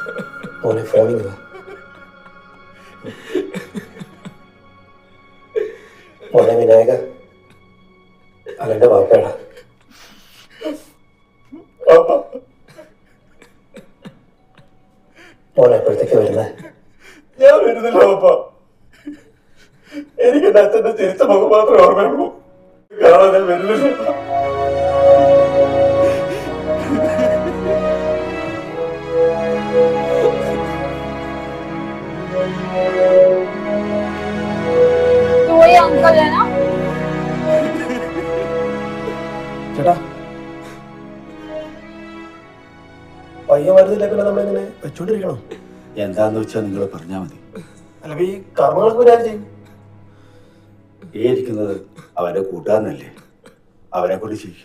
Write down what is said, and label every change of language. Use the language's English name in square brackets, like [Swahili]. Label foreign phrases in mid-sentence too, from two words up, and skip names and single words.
[Malayalam] മോനെ ഫോണിൽ അതെന്റെ വാപ്പയാണ്. മോനെ എപ്പോഴത്തേക്ക് വരുന്നേ? ഞാൻ വരുന്നില്ല വാപ്പ. എനിക്ക് എന്റെ അച്ഛന്റെ ചിരിച്ച മുഖം മാത്രമേ ഓർമ്മയുള്ളൂ. കാണാൻ ഞാൻ വരുന്നില്ല. [Hindi] तो वही अंकल है ना? [Malayalam] ചേട്ടാ പയ്യൻ വരുന്നില്ല, പിന്നെ നമ്മളിങ്ങനെ വെച്ചോണ്ടിരിക്കണം. എന്താന്ന് വെച്ചാൽ നിങ്ങൾ പറഞ്ഞാൽ മതി. അല്ല ഈ കർമ്മങ്ങൾക്ക് പിന്നെ ആര് ചെയ്യും? ഈ ഇരിക്കുന്നത് അവന്റെ കൂട്ടുകാരനല്ലേ, അവനെ കൊണ്ട് ചെയ്യും.